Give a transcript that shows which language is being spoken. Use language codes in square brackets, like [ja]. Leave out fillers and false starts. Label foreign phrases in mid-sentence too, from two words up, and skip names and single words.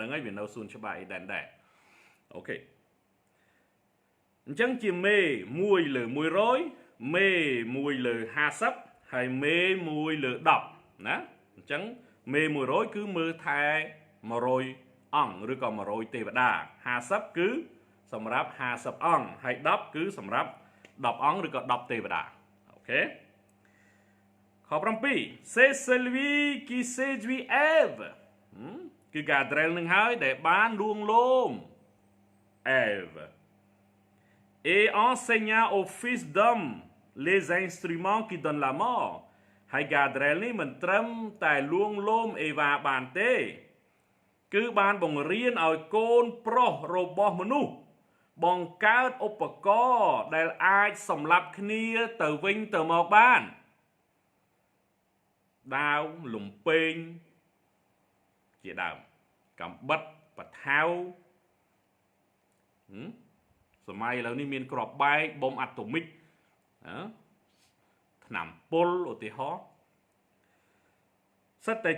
[km] ដឹងហើយវានៅសួនច្បារអេដែនដែរអូខេអញ្ចឹងជាមេ1លើ100មេ1លើ50ហើយមេ1លើ10ណាអញ្ចឹងមេ100 គឺមើលថែ100អង្គឬក៏100ទេវតា50គឺសម្រាប់50អង្គហើយ10គឺសម្រាប់10អង្គឬក៏ 10ទេវតាអូខេខ7 [fr] C'est celui qui séduit Ève [km] គឺ Gadrel នឹងហើយដែល បានលួងលោម [fr] Ève et enseigna aux fils d'hommes les instruments qui donnent la mort [km] ហើយ Gadrel នេះមិនត្រឹមតែលួងលោមអេវ៉ាបានទេគឺបានបង្រៀនឲ្យកូនប្រុសរបស់មនុស្សបង្កើតឧបករណ៍ដែលអាចសម្លាប់គ្នាទៅវិញទៅមកបាន ដាវលំពេងជាដើមកំបិតបថៅសម័យឥឡូវនេះមានគ្រាប់បែកប៊ុំអាតូមិកថ្នាំពុលឧទាហរណ៍សិតតែ